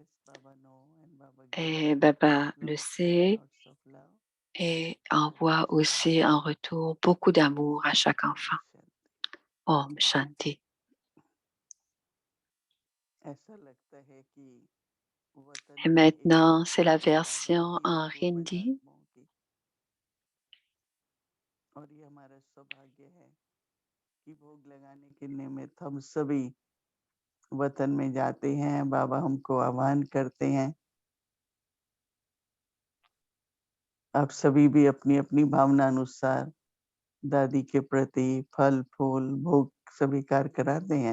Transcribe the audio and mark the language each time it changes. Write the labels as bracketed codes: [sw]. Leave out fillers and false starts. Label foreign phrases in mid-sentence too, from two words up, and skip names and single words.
[fr] Et Baba le sait et envoie aussi en retour beaucoup d'amour à chaque enfant. [hi] ओम शांति. [fr] Et maintenant, c'est la version en hindi. [hi] और ये हमारा सौभाग्य है कि भोग लगाने के निमित्त हम सभी वतन में जाते हैं। बाबा हमको आह्वान करते हैं। आप सभी भी अपनी अपनी भावना अनुसार दादी के प्रति फल फूल भोग स्वीकार कराते हैं।